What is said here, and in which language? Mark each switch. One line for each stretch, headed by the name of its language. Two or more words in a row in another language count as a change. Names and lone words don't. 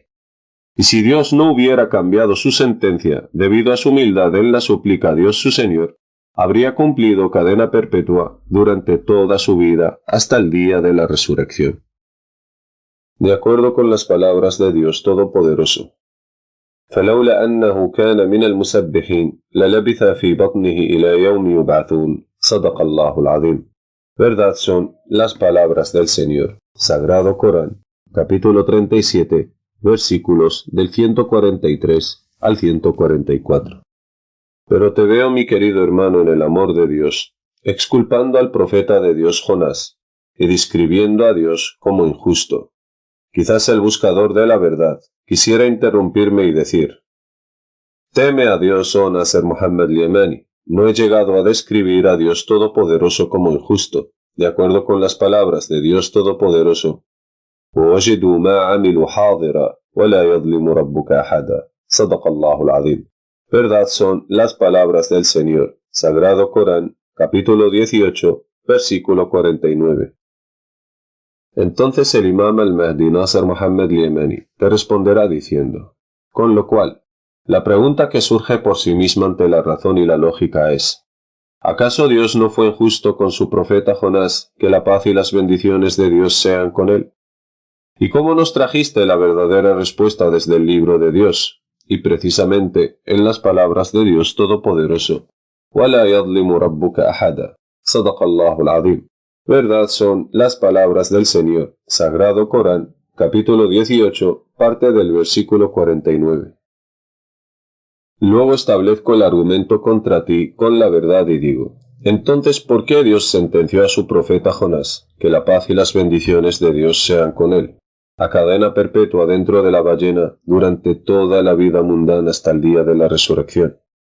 Spanish: Y si Dios no hubiera cambiado su sentencia debido a su humildad en la súplica a Dios su Señor, habría cumplido cadena perpetua durante toda su vida hasta el día de la resurrección. De acuerdo con las palabras de Dios Todopoderoso,
Arabic: فلولا أنه كان من المسبحين للبث في بطنه إلى يوم يبعثون صدق الله العظيم.
Spanish: Verdad son las palabras del Señor. Sagrado Corán, capítulo 37, versículos del 143 al 144. Pero te veo, mi querido hermano, en el amor de Dios, exculpando al profeta de Dios Jonás y describiendo a Dios como injusto. Quizás el buscador de la verdad quisiera interrumpirme y decir: teme a Dios, oh Nasser Muhammad Yemani. No he llegado a describir a Dios Todopoderoso como injusto, de acuerdo con las palabras de Dios Todopoderoso.
Arabic: وَوَجِدُوا مَا عَمِلُوا حَاضِرًا وَلَا يَظْلِمُ رَبُّكَ أَحَدًا صدق الله العظيم.
Spanish: Verdad son las palabras del Señor. Sagrado Corán, capítulo 18, versículo 49. Entonces el imam al-Mahdi Nasser Muhammad Yemani te responderá diciendo: con lo cual, la pregunta que surge por sí misma ante la razón y la lógica es: ¿acaso Dios no fue injusto con su profeta Jonás, que la paz y las bendiciones de Dios sean con él? ¿Y cómo nos trajiste la verdadera respuesta desde el libro de Dios? Y precisamente en las palabras de Dios Todopoderoso:
Arabic: وَلَا يَظْلِمُ رَبُّكَ أَحَدًا صدق الله العظيم.
Spanish: Verdad son las palabras del Señor. Sagrado Corán, capítulo 18, parte del versículo 49. Luego establezco el argumento contra ti con la verdad y digo: entonces, ¿por qué Dios sentenció a su profeta Jonás, que la paz y las bendiciones de Dios sean con él, a cadena perpetua dentro de la ballena durante toda la vida mundana hasta el día de la resurrección?